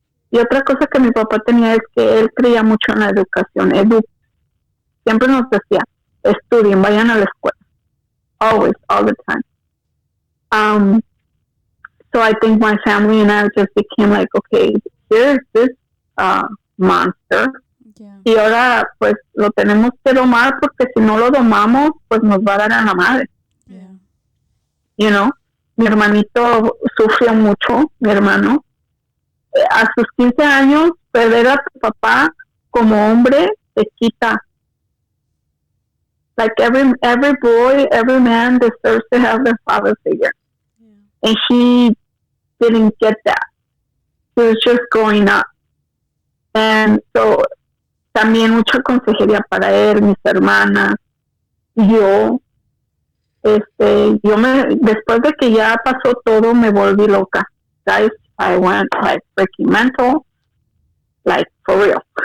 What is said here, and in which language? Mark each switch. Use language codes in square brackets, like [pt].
[es] Y otra cosa que mi papá tenía es que él creía mucho en la educación. Siempre nos decía, estudien, vayan a la escuela. [en] Always, all the time. So I think my family and I just became like, okay, here's this monster. Yeah. [es] Y ahora pues lo tenemos que domar porque si no lo domamos, pues nos va a dar a la madre. [en] Yeah. [es] Mi hermanito sufrió mucho, mi hermano. A sus 15 años, perder a tu papá como hombre te quita. [en] Like every boy, every man deserves to have their father figure. Yeah. And he didn't get that. He was just growing up. And so, [es] también mucha consejería para él, mis hermanas, yo. Después de que ya pasó todo, me volví loca. [en] Guys, I went like freaking mental, like for real.